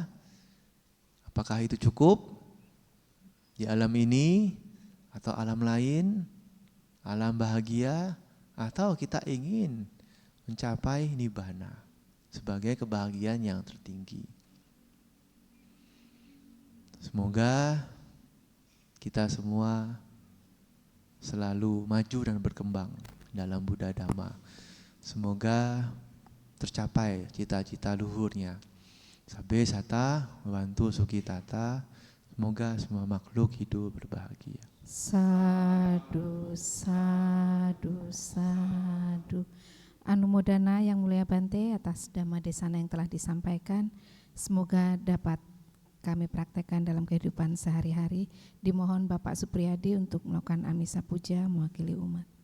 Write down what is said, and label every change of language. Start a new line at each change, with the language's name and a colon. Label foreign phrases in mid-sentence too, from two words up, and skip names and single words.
Indonesian: Apakah itu cukup di alam ini atau alam lain, alam bahagia, atau kita ingin mencapai nibbana sebagai kebahagiaan yang tertinggi? Semoga kita semua selalu maju dan berkembang dalam
Pali: Buddha Dhamma.
Indonesian: Semoga tercapai cita-cita luhurnya.
Pali: Sabbe sata, membantu sukitata.
Indonesian: Semoga semua makhluk hidup berbahagia.
Pali: Sadu, sadu, sadu.
Indonesian: Anumodana Yang Mulia Bante atas
Pali: Dhamma Desana
Indonesian: yang telah disampaikan. Semoga dapat kami praktekkan dalam kehidupan sehari-hari. Dimohon Bapak Supriyadi untuk melakukan
Pali: Amisa Puja
Indonesian: mewakili umat.